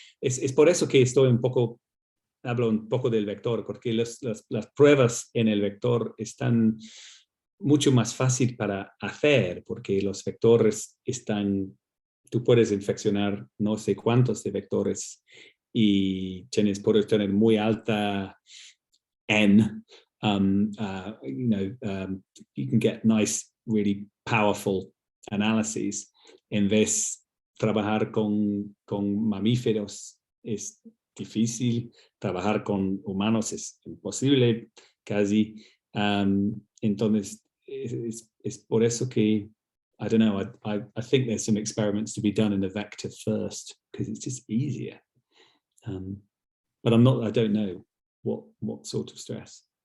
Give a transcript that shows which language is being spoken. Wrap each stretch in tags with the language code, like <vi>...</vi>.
<es>Es por eso que hablo un poco del vector, porque las pruebas en el vector están mucho más fácil para hacer, porque los vectores tú puedes infeccionar no sé cuántos de vectores y puedes tener muy alta N.</es> <en>You can get nice, really powerful analyses.</en> <es>En vez trabajar con mamíferos es difícil, trabajar con humanos es imposible casi. Entonces, es por eso que,</es> <en>I don't know, I think there's some experiments to be done in the vector first, because it's just easier. But I don't know what sort of stress.</en>